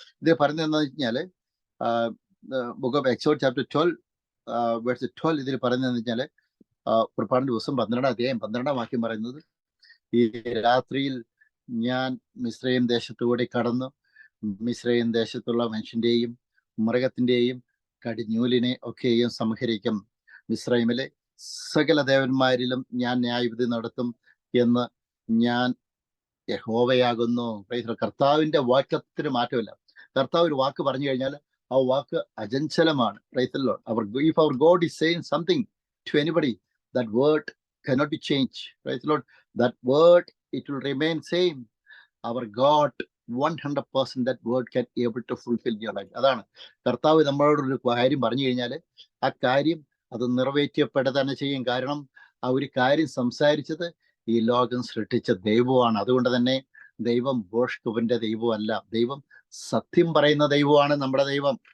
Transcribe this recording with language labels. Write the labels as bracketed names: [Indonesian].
[Malayalam] ഇത് പറയുന്നത് എന്താണെന്ന് വെച്ച് കഴിഞ്ഞാല് [English] book of Exodus chapter 12 verse 12 [Malayalam] ഇതിൽ പറയുന്നതെന്ന് വെച്ചാല്, പുറപ്പാടിന്റെ ദിവസം 12-ാം അധ്യായം 12-ാം വാക്യം പറയുന്നത്, ഈ രാത്രിയിൽ ഞാൻ മിസ്രയീം ദേശത്തുകൂടി കടന്നു മിസ്രയീം ദേശത്തുള്ള മനുഷ്യന്റെയും മൃഗത്തിന്റെയും കടിഞ്ഞൂലിനെ ഒക്കെയും സംഹരിക്കും. മിസ്രയീമിലെ സകല ദേവന്മാരിലും ഞാൻ ന്യായവിധി നടത്തും എന്ന് ഞാൻ യഹോവയാകുന്നു. കർത്താവിന്റെ വാക്യത്തിന് മാറ്റമില്ല. കർത്താവ് ഒരു വാക്ക് പറഞ്ഞു കഴിഞ്ഞാൽ ആ വാക്ക് അചഞ്ചലമാണ്. [English] If our God is saying something to anybody, that word cannot be changed. Praise the Lord. That word, it will remain same. Our God 100% that word can able to fulfill your life. [Malayalam] അതാണ് കർത്താവ് നമ്മളോട് ഒരു കാര്യം പറഞ്ഞു കഴിഞ്ഞാൽ ആ കാര്യം അത് നിറവേറ്റപ്പെടുക തന്നെ ചെയ്യും. കാരണം ആ ഒരു കാര്യം സംസാരിച്ചത് ഈ ലോകം സൃഷ്ടിച്ച ദൈവമാണ്. അതുകൊണ്ട് തന്നെ ദൈവം ബോഷ്കുവിന്റെ ദൈവമല്ല, ദൈവം സത്യം പറയുന്ന ദൈവമാണ് നമ്മുടെ ദൈവം.